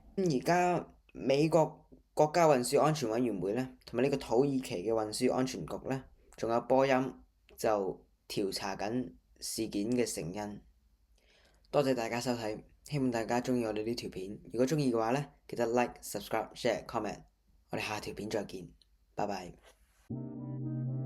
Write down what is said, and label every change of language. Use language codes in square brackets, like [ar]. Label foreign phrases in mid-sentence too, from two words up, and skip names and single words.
[yue] 而家美國國家運輸安全委員會呢，同埋呢個土耳其嘅運輸安全局呢，仲有波音就調查緊事件嘅成因。多謝大家收睇。希望大家鍾意我哋呢條片，如果鍾意嘅話呢，記得 [en] like、subscribe、share、comment。 [yue] 我哋下條片再見，拜拜。